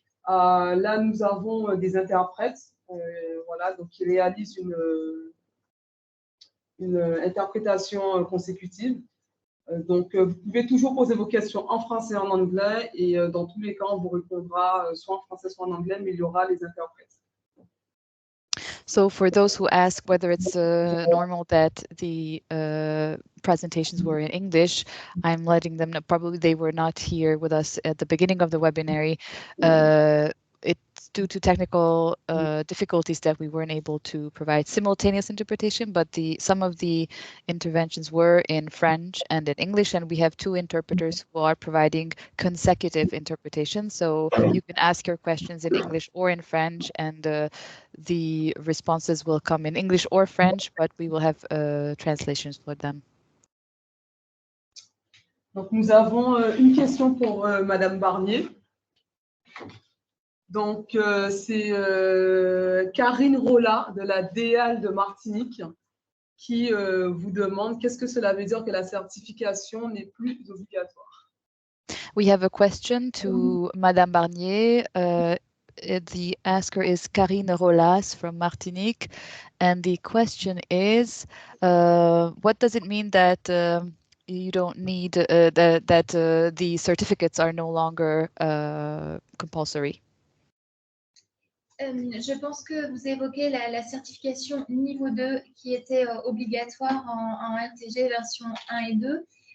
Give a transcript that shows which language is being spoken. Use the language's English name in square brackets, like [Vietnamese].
[French] Là, nous avons des interprètes, voilà, donc qui réalisent une interprétation consécutive. Donc, vous pouvez toujours poser vos questions en français et en anglais, et dans tous les cas, on vous répondra soit en français, soit en anglais, mais il y aura les interprètes. [English] So for those who ask whether it's normal that the presentations were in English, I'm letting them know, probably they were not here with us at the beginning of the webinar. It's due to technical difficulties that we weren't able to provide simultaneous interpretation, but some of the interventions were in French and in English, and we have two interpreters who are providing consecutive interpretation. So you can ask your questions in English or in French, and the responses will come in English or French, but we will have translations for them. [French] Donc, nous avons une question pour Madame Barnier. Donc, c'est Karine Rolla de la DEAL de Martinique qui vous demande qu'est-ce que cela veut dire que la certification n'est plus obligatoire. [English] We have a question to Madame Barnier. The asker is Karine Rolas from Martinique. And the question is, what does it mean that you don't need, that the certificates are no longer compulsory? [French] Je pense que vous évoquez la certification niveau 2 qui était obligatoire en RTG version 1 et 2.